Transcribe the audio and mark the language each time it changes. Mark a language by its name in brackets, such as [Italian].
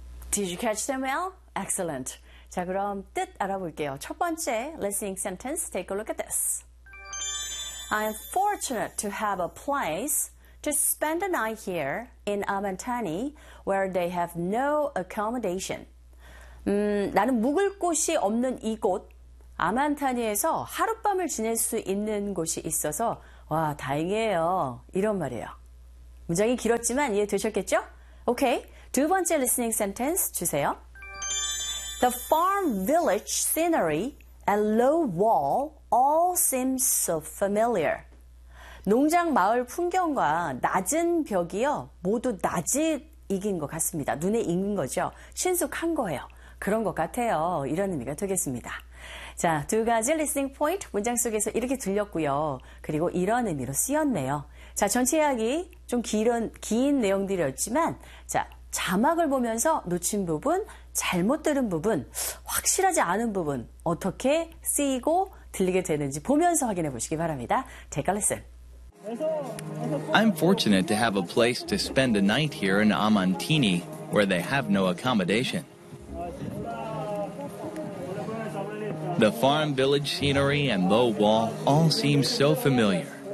[English] Did you catch them well? Excellent. [Korean] 자, 그럼 뜻 알아볼게요. 첫 번째 listening sentence, [English] take a look at this. I'm fortunate to have a place to spend a night here in Amantani where they have no accommodation. [Korean] 나는 묵을 곳이 없는 이곳, 아만타니에서 하룻밤을 지낼 수 있는 곳이 있어서 와, 다행이에요. 이런 말이에요. 문장이 길었지만 이해되셨겠죠? [English] Okay. [Korean] 두 번째 [English] listening sentence [Korean] 주세요. [English] The farm village scenery and low wall all seem so familiar. [Korean] 농장 마을 풍경과 낮은 벽이요, 모두 낯익인 것 같습니다. 눈에 익은 거죠. 친숙한 거예요. 그런 것 같아요. 이런 의미가 되겠습니다. 자, 두 가지 listening point 문장 속에서 이렇게 들렸고요. 그리고 이런 의미로 쓰였네요. 자, 전체 이야기 좀 긴 내용들이었지만, 자, 자막을 보면서 놓친 부분, 잘못 들은 부분, 확실하지 않은 부분 어떻게 쓰이고 들리게 되는지 보면서 확인해 보시기 바랍니다. [English] Take a listen. I'm fortunate to have a place to spend a night here in Amantini where they have no accommodation. The farm village scenery and low wall all seem so familiar.